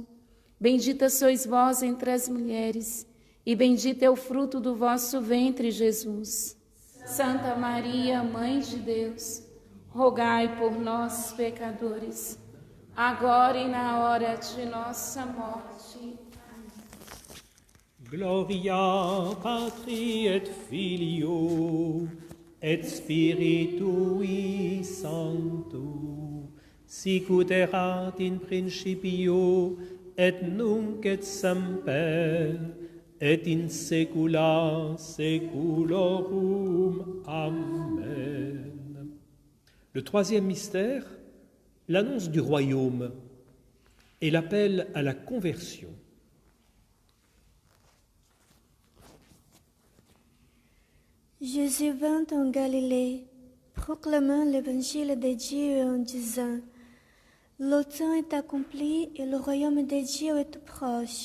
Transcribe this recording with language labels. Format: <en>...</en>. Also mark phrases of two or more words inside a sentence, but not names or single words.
<pt>Bendita sois vós entre as mulheres, e bendito é o fruto do vosso ventre, Jesus. Santa Maria, Mãe de Deus, rogai por nós, pecadores, agora e na hora de nossa morte.</pt> <la>Gloria Patri et Filio et Spiritui Sancto, sicut erat in principio et nunc et semper et in saecula saeculorum. Amen.</la> <fr>Le troisième mystère, l'annonce du royaume et l'appel à la conversion. Jésus vint en Galilée, proclamant l'évangile de Dieu en disant: le temps est accompli et le royaume de Dieu est tout proche.</fr>